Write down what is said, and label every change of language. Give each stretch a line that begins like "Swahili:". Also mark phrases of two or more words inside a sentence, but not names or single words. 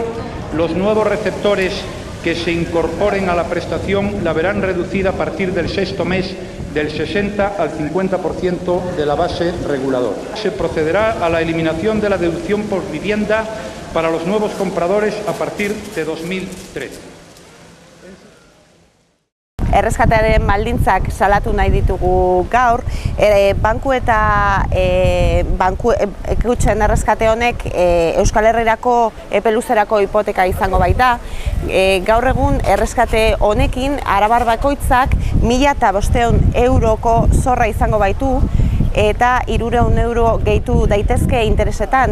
Spanish: Los nuevos receptores que se incorporen a la prestación la verán reducida a partir del sexto mes del 60 al 50% de la base reguladora. Se procederá a la eliminación de la deducción por vivienda para los nuevos compradores a partir de 2013.
Basque: Erreskatearen baldintzak salatu nahi ditugu gaur, banku eta kutxen erreskate honek Euskal Herrirako epe luzerako hipoteka izango baita. Gaur egun erreskate honekin arabar bakoitzak 1.500 euroko zorra izango baitu, eta 300 euro gehitu daitezke interesetan.